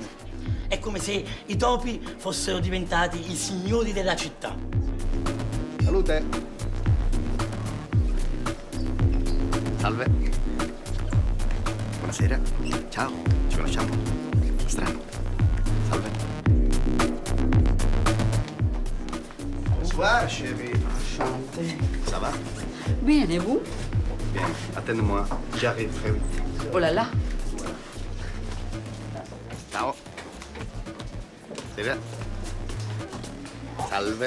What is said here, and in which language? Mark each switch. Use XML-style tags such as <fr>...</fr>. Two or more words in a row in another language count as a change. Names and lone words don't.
<it>È come se i topi fossero diventati i signori della città. Salute. Salve. Buonasera. Ciao. Ci conosciamo? Strano. Salve.</it> <fr>Bonsoir, chérie. Enchanté. Ça va? Bien, et vous? Bien. Attends-moi. J'arrive très vite. Oh là là.</fr> <it>Ciao. Salve. Salve.</it>